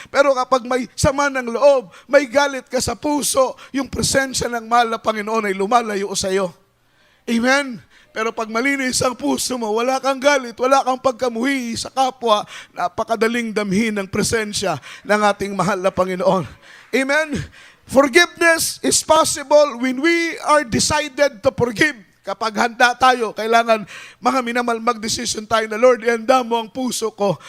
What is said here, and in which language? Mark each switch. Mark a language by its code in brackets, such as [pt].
[tl] Pero kapag may sama ng loob, may galit ka sa puso, yung presensya ng mahal na Panginoon ay lumalayo sa iyo. Amen? Pero pag malinis ang puso mo, wala kang galit, wala kang pagkamuhi sa kapwa, napakadaling damhin ng presensya ng ating mahal na Panginoon. Amen? [en] Forgiveness is possible when we are decided to forgive. [tl] Kapag handa tayo, kailangan, mga minamahal, mag-decision tayo na, Lord, ihanda mo ang puso ko.